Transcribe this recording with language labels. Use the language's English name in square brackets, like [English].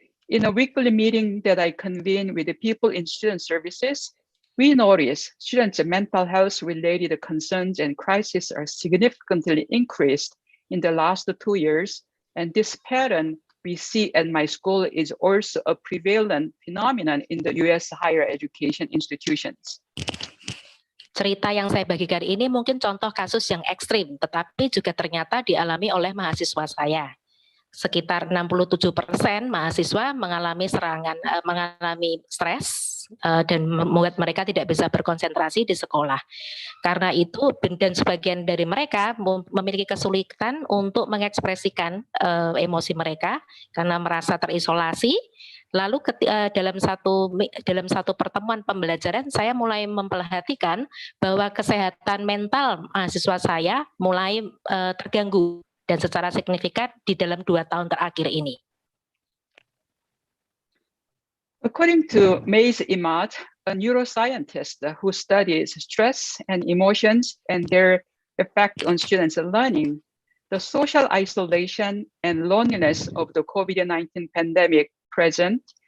[English] In a weekly meeting that I convene with the people in student services, we notice students' mental health related concerns and crises are significantly increased in the last 2 years, and this pattern we see at my school is also a prevalent phenomenon in the US higher education institutions. [Indonesian] Cerita yang saya bagikan ini mungkin contoh kasus yang ekstrim, tetapi juga ternyata dialami oleh mahasiswa saya. Sekitar 67% mahasiswa mengalami mengalami stres dan membuat mereka tidak bisa berkonsentrasi di sekolah. Karena itu, dan sebagian dari mereka memiliki kesulitan untuk mengekspresikan emosi mereka karena merasa terisolasi. Lalu dalam satu pertemuan pembelajaran, saya mulai memperhatikan bahwa kesehatan mental mahasiswa saya mulai terganggu dan secara signifikan di dalam 2 tahun terakhir ini. [English] According to Mays Imad, a neuroscientist who studies stress and emotions and their effect on students' learning, the social isolation and loneliness of the COVID-19 pandemic present